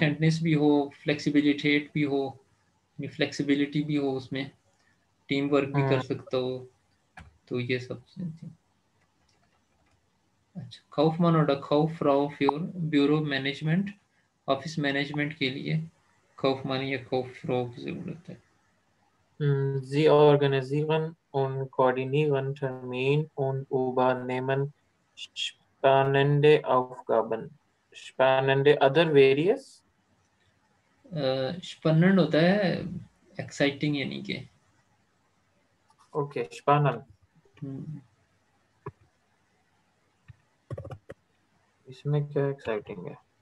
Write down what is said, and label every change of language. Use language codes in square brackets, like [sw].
[hi] कैंटनेस भी हो, फ्लेक्सिबिलिटी भी हो, फ्लेक्सिबिलिटी भी हो उसमें, टीम वर्क भी कर हम्म। सकता हो। तो ये सब चीज़ें थी। अच्छा, काउफमैन और काउफ्राउ फ्योर ब्यूरो मैनेजमेंट, ऑफिस मैनेजमेंट के लिए काउफमैन या काउफ्राउ की ज़रूरत है। [de] Sie organisieren und koordinieren Termin und übernehmen spannende Aufgaben. Spannende other various? [hi] स्पन्नड होता है एक्साइटिंग, यानी कि [de] Okay, spannend. हम्म, [hi] इसमें क्या एक्साइटिंग है?